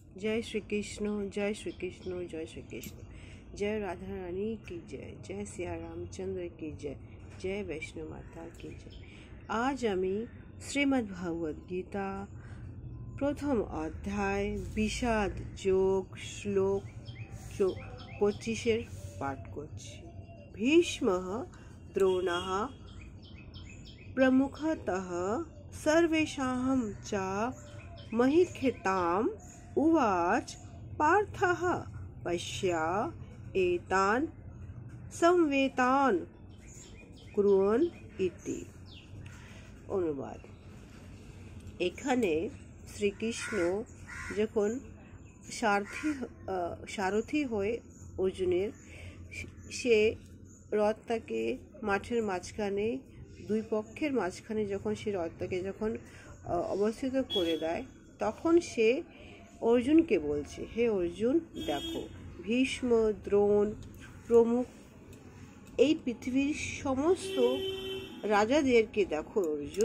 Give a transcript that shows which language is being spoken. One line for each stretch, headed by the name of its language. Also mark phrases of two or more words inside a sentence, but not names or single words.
Hindi: जय श्री कृष्ण, जय श्री कृष्ण, जय श्री कृष्ण। जय राधा रानी की जय, जय सिया रामचंद्र की जय, जय वैष्णो माता की जय।
Bangla: আজ আমি শ্রীমদ্ ভাগবত গীতা প্রথম অধ্যায় বিষাদ যোগ শ্লোক 25 পাঠ করছি।
Sanskrit: भीष्मः द्रोणः प्रमुखतः सर्वेषां च महिक्षिताम् उवाच पार्थः पश्य एतान् संवेतान् कुर्वन् इति।
Bangla: অনুবাদ। এখানে শ্রীকৃষ্ণ যখন সারথি হয়ে অর্জুনের সে রথটাকে মাঠের মাঝখানে দুই পক্ষের মাঝখানে যখন সে রথটাকে যখন অবস্থিত করে দেয় তখন সে অর্জুনকে বলছে, হে অর্জুন দেখো, ভীষ্ম দ্রোণ প্রমুখ এই পৃথিবীর সমস্ত রাজাদেরকে দেখো অর্জুন।